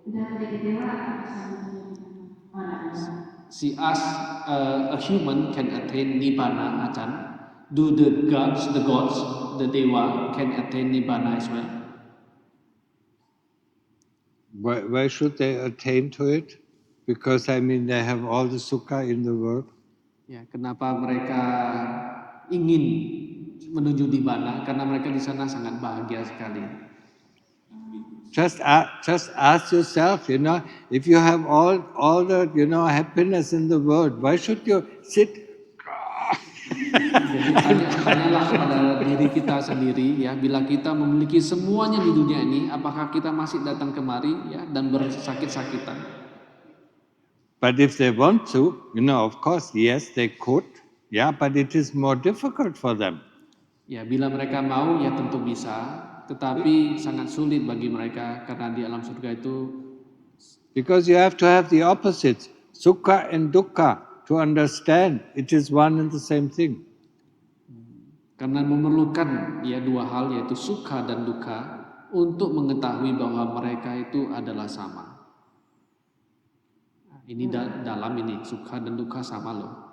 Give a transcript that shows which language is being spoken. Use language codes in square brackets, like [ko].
[id] udah menjadi dewa bisa mencapai di mana? Para dewa. [en] see us a human can attain nibbana, Achan. Do the gods, the dewa can attain nibbana as well? Why should they attain to it? Because I mean they have all the sukha in the world. [id] Ya, kenapa mereka ingin menuju nibbana? Karena mereka di sana sangat bahagia sekali. [en] Just ask yourself, if you have all the happiness in the world, why should you sit? [id] Jadi tanyalah pada diri kita sendiri ya, bila kita memiliki semuanya di dunia ini, apakah kita masih datang kemari ya dan bersakit-sakitan? [en] But if they want to, of course, yes, they could. Yeah, but it is more difficult for them. [id] Ya, bila mereka mau ya tentu bisa, tetapi sangat sulit bagi mereka karena di alam surga itu. [en] Because you have to have the opposites, sukha and dukkha, to understand it is one and the same thing. [id] Karena memerlukan ya dua hal yaitu sukha dan dukkha untuk mengetahui bahwa mereka itu adalah sama. Nah, ini dalam ini sukha dan dukkha sama loh.